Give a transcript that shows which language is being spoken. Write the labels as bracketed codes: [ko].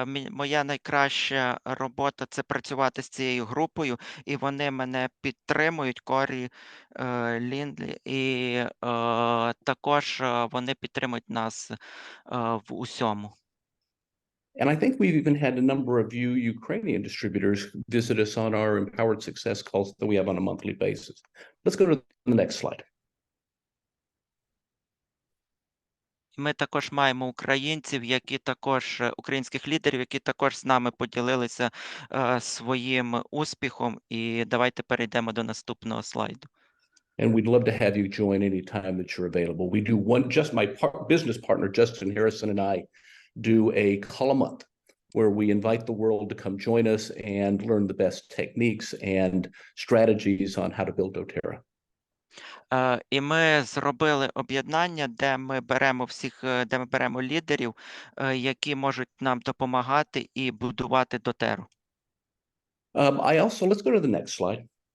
[uk] Моя найкраща робота – це працювати з цією групою, і вони мене підтримують, Корі, Ліндлі, і також вони підтримують нас в усьому. [en] And I think we've even had a number of you Ukrainian distributors visit us on our Empowered Success calls that we have on a monthly basis. Let's go to the next slide. [uk] Ми також маємо українців, українських лідерів, які також з нами поділилися своїм успіхом. І давайте перейдемо до наступного слайду. [en] And we'd love to have you join anytime that you're available. We do my business partner, Justin Harrison, and I do a call a month where we invite the world to come join us and learn the best techniques and strategies on how to build doTERRA. [uk] І ми зробили об'єднання, де ми беремо лідерів, які можуть нам допомагати і будувати doTERRA. [en] Let's go to the next slide.